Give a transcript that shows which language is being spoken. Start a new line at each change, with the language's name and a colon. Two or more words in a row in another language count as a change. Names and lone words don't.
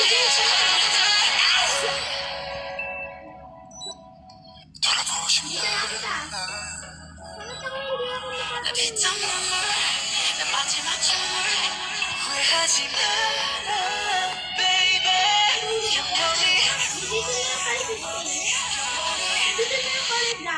Korean: 돌아보고 싶나
Filipino: Bakit ako hindi ako nakakalimutan?
Korean: 있던 눈물 내 마지막 춤을 후회하지 마라 baby 영원히
Filipino: Dito na yung college eh. Dito na yung college na.